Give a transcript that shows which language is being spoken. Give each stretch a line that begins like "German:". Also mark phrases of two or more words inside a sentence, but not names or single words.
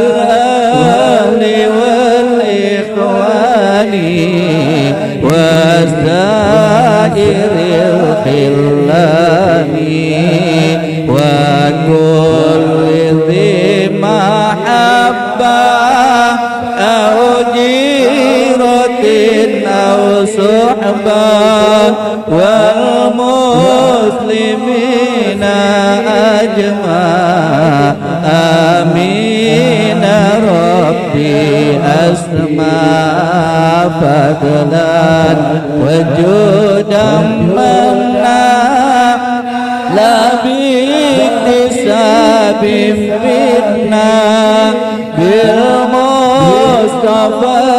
Arabic: أهلي والإخوان وسائر الخلان وكل ذي محبة أو جيرة أو صحبة وال المسلمين أجمع آمين ربي اسمع فضلا وجودا منا لا باكتساب فتنا بالمصطفى